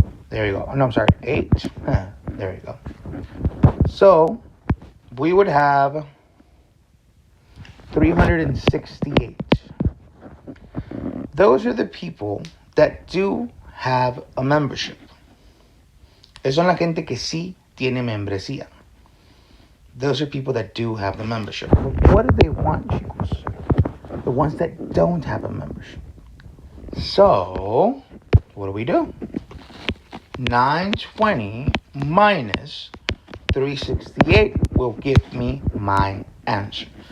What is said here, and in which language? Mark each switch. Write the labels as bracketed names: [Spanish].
[English] There you go. Oh, no, I'm sorry. 8. There you go. So we would have 368. Those are the people that do have a membership. [Spanish] Esos son la gente que sí tiene membresía. [English] Those are people that do have the membership. But what do they want, chicos? The ones that don't have a membership. So, what do? 920 minus 368 will give me my answer.